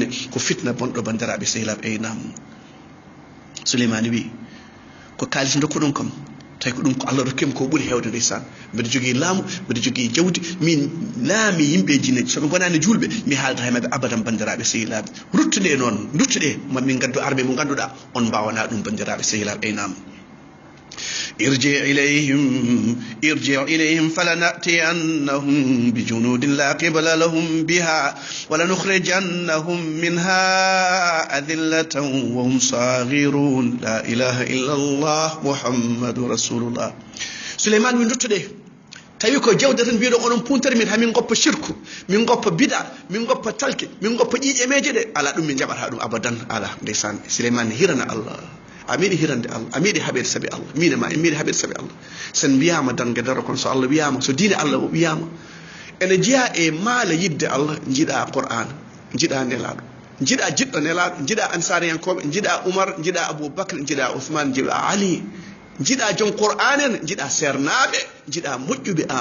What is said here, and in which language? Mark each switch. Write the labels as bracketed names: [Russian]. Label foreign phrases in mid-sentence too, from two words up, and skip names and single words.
[Fula] ko fitna bonɗo bandiraɓe sehilaɓe eynam Souleymane wi ko kalis dokkuɗon kam tawi ko ɗum ko Allah rokkima ko ɓuuri hewde ndeysan mbiɗa jogui laamu mbiɗa jogui jawdi min laami yimɓe jinneji soɓe gonani julɓe mi haalda he maɓe abadan bandiraɓe sehilaɓe ruttuɗe noon duttuɗe mamin gaddu armé mo ganduɗa on mbawana ɗum bandiraɓe sehilaɓe eynam ارجع [Arabic] إليهم فلنأتينهم بجنود لا قبل لهم بها ولنخرجنهم منها أذلة وهم صاغرون لا إله إلا الله محمد رسول الله سليمان من رتده [Fula] tawi ko jawde tan mbiɗo onon puntere min hamin goppa shirku min goppa bida min goppa talke min goppa ƴiƴe meje ɗe ala ɗum min jaɓata ɗum abadan ala ndeysan Souleymane hirana Allah amiɗi hirande Allah amiɗi haɓede saabi Allah minema en miɗi haɓede saabi Allah sen mbiyama dangue daro kon so Allah wiyama so diine Allah o wiyama ene jeeya e maala yidde Allah jiiɗa Qur'an jiiɗa nelaɗo jiiɗa jiɗɗo nelaɗo jiiɗa ansariyankoɓe jiiɗa Oumar jiiɗa Aboubacry jiiɗa Ousmane jiiɗa Ali jiiɗa jon Qur'an en jiiɗa sernaɓe jiiɗa moƴƴuɓe